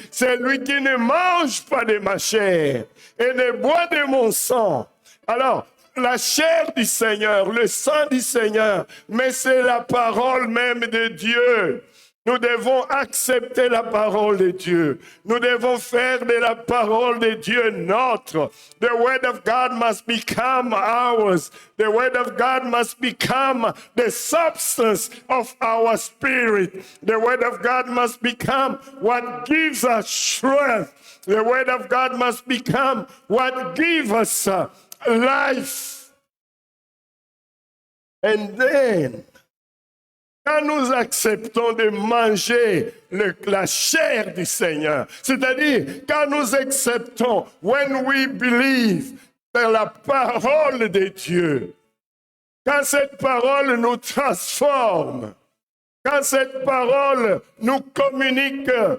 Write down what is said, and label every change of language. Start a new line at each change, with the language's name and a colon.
French: Celui qui ne mange pas de ma chair et ne boit de mon sang. Alors, la chair du Seigneur, le sang du Seigneur, mais c'est la parole même de Dieu. Nous devons accepter la parole de Dieu. Nous devons faire de la parole de Dieu notre.
English: The word of God must become ours. The word of God must become the substance of our spirit. The word of God must become what gives us strength. The word of God must become what gives us life. And then,
French: quand nous acceptons de manger la chair du Seigneur, c'est-à-dire quand nous acceptons,
English: when we believe
French: dans la parole de Dieu, quand cette parole nous transforme, quand cette parole nous communique